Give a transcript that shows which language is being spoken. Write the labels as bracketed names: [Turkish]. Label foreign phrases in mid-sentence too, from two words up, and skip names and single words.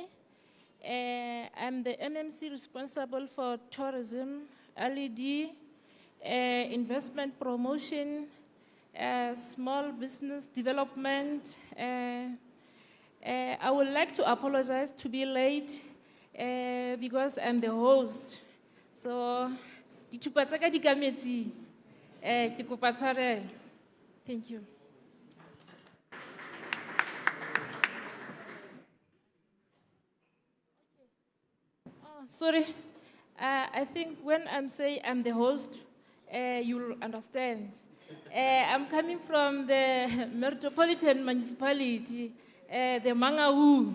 [English] I'm the MMC responsible for tourism, LED, investment promotion, small business development. I would like to apologize to be late because I'm the host. So, [Tswana] dithupa tsa ka di ka metsing. Ke kopa tshwarelo. [English] Thank you. Oh, sorry. I think when I'm saying I'm the host, you'll understand. I'm coming from the Metropolitan Municipality, the Mangawu.